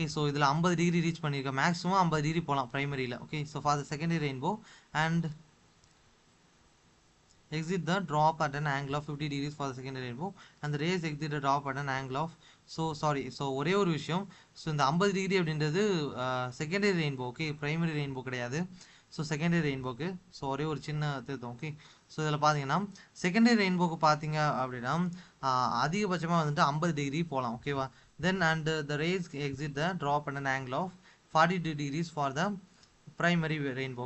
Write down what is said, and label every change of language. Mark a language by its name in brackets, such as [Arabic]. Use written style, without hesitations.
[Tamil] Okay, so இதில் 50 degree reach பண்ணியிருக்கேன், maximum 50 degree போகலாம் பிரைமரியில். [English] okay, so for the secondary rainbow and exit the drop at an angle of 50 degrees for the secondary rainbow and the rays exit the drop at an angle of so [Tamil] ஒரே ஒரு விஷயம். So இந்த 50 degree அப்படின்றது secondary rainbow. Okay, primary rainbow கிடையாது. So secondary ரெயின்போக்கு so ஒரே ஒரு சின்ன திருத்தம். ஓகே, ஸோ இதில் பார்த்தீங்கன்னா செகண்டரி ரெயின்போக்கு பார்த்தீங்க அப்படின்னா அதிகபட்சமாக வந்துட்டு 50 டிகிரி போகலாம். ஓகேவா? [English] Then and the rays exit the drop at an angle of 42 degrees for the primary rainbow.